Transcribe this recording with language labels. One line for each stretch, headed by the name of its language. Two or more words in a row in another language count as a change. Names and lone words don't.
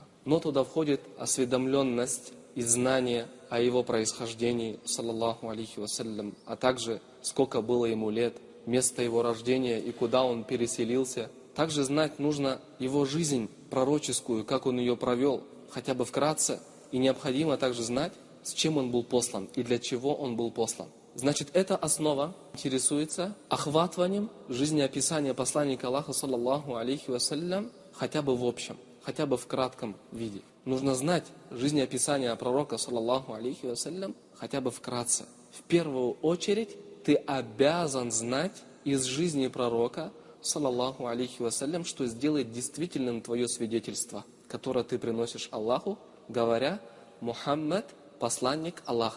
Russian: Но туда входит осведомленность и знание о его происхождении,
Arabic: صلى الله عليه وسلم,
Russian: а также сколько было ему лет, место его рождения и куда он переселился. Также знать нужно его жизнь пророческую, как он ее провел, хотя бы вкратце. И необходимо также знать, с чем он был послан и для чего он был послан. Значит, эта основа интересуется охватыванием жизнеописания посланника Аллаха,
Arabic: صلى الله عليه وسلم,
Russian: хотя бы в общем, хотя бы в кратком виде. Нужно знать жизнеописание пророка,
Arabic: صلى الله عليه وسلم,
Russian: хотя бы вкратце. В первую очередь, ты обязан знать из жизни пророка,
Arabic: صلى الله عليه وسلم,
Russian: что сделает действительным твое свидетельство, которое ты приносишь Аллаху, говоря «Мухаммад – посланник Аллаха».